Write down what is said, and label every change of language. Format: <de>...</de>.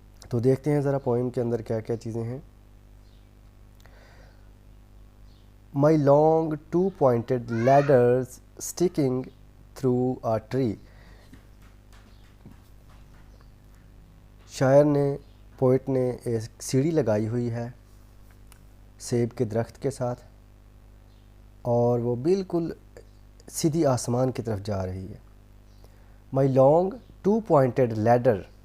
<hi>तो देखते हैं ज़रा पोइम के अंदर क्या क्या चीज़ें हैं.</hi> <en>My long two-pointed ladders sticking through a tree.</en> <hi>शायर ने, पोइट ने एक सीढ़ी लगाई हुई है सेब के दरख्त के साथ और वो बिल्कुल सीधी आसमान की तरफ जा रही है.</hi> <en>My long two pointed ladder.</en>